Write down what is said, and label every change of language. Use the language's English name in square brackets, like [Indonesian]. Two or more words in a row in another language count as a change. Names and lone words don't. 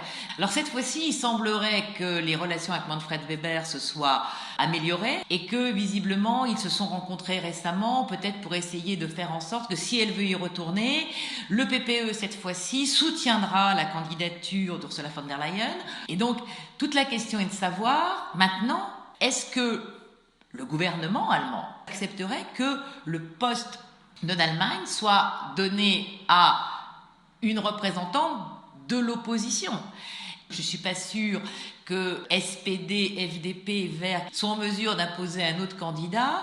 [French] Alors cette fois-ci, il semblerait que les relations avec Manfred Weber se soient améliorées et que visiblement ils se sont rencontrés récemment, peut-être pour essayer de faire en sorte que si elle veut y retourner, le PPE cette fois-ci soutiendra la candidature d'Ursula von der Leyen. Et donc toute la question est de savoir maintenant, est-ce que le gouvernement allemand accepterait que le poste de l'Allemagne soit donné à une représentante de l'opposition. Je ne suis pas sûre que SPD, FDP, Verts sont en mesure d'imposer un autre candidat.